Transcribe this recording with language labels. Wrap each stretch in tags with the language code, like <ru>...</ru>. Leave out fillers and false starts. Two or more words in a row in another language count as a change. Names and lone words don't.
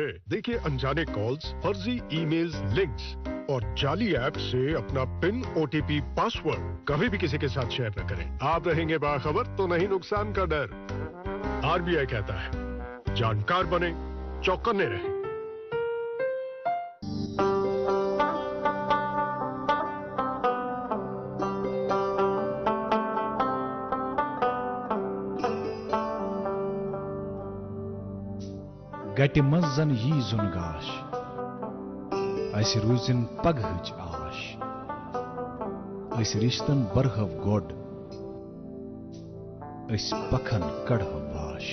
<hi>देखिए अनजाने कॉल्स, फर्जी ईमेल्स, लिंक्स और जाली ऐप से अपना पिन, OTP, पासवर्ड कभी भी किसी के साथ शेयर न करें। आप रहेंगे बाखबर तो नहीं नुकसान का डर। RBI कहता है जानकार बने, चौकन्ने रहें।</hi> <ks>गटि मजन यी जुन गाश, ऐसे रूजन पगहच आश, ऐसे रिश्तन बरहव गोड, ऐसे पखन कड़हव बाश।</ks>